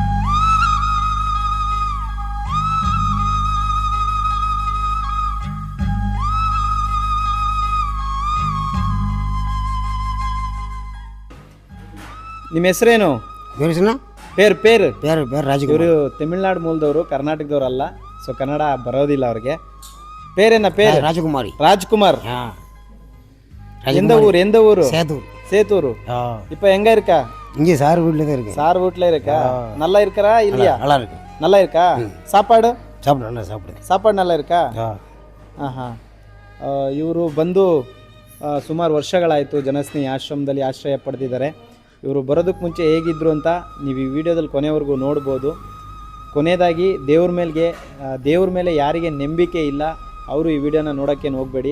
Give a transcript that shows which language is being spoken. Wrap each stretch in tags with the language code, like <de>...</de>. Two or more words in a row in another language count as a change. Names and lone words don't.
<kn>ನಿಮ್ಮ ಹೆಸರೇನು?</kn> <ta>பேர் பேர்</ta> <kn>ಬೇರೆ ಬೇರೆ ರಾಜಕೀಯ ಇವರು ತಮಿಳ್ನಾಡು ಮೂಲದವರು, ಕರ್ನಾಟಕದವ್ರು ಅಲ್ಲ. ಸೊ ಕನ್ನಡ ಬರೋದಿಲ್ಲ ಅವ್ರಿಗೆ.</kn> <ta>பேர் பேர் ராஜகுமாரி. ராஜ்குமார். எந்த ஊர்? எந்த ஊர்? சேத்தூர். சேத்தூர். இப்போ எங்க இருக்கா? இங்கே சார் வீட்டில் தான் இருக்கு. சார் வீட்டில் இருக்கா? நல்லா இருக்கறா இல்லையா? நல்லா இருக்கு. நல்லா இருக்கா? சாப்பாடு சாப்பிடு, நல்லா சாப்பிடு. ಸಾಪಾಡು நல்லா இருக்கா? ಹಾಂ.</ta> <kn>ಇವರು ಬಂದು ಸುಮಾರು ವರ್ಷಗಳಾಯಿತು ಜನಸ್ನೇಹಿ ಆಶ್ರಮದಲ್ಲಿ ಆಶ್ರಯ ಪಡೆದಿದ್ದಾರೆ. ಇವರು ಬರೋದಕ್ಕೆ ಮುಂಚೆ ಹೇಗಿದ್ರು ಅಂತ ನೀವು ಈ ವಿಡಿಯೋದಲ್ಲಿ ಕೊನೆವರೆಗೂ ನೋಡ್ಬೋದು. ಕೊನೆಯದಾಗಿ ದೇವ್ರ ಮೇಲೆ ಯಾರಿಗೆ ನಂಬಿಕೆ ಇಲ್ಲ ಅವರು ಈ ವಿಡಿಯೋನ ನೋಡೋಕ್ಕೇನು ಹೋಗಬೇಡಿ.</kn>